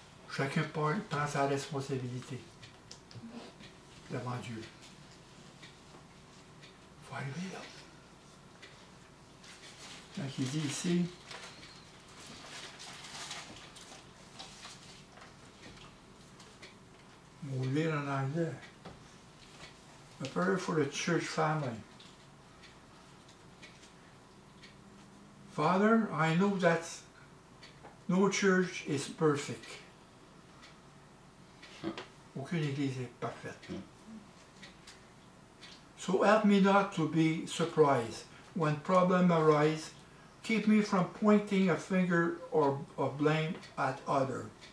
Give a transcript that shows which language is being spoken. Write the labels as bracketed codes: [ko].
[fr] Chacun prend sa responsabilité devant Dieu. Il faut arriver là. Donc il dit ici, on va lire en anglais. [en] A prayer for the church family. Father, I know that no church is perfect. [fr] Aucune église est parfaite. [en] So help me not to be surprised when problems arise. Keep me from pointing a finger or of blame at others.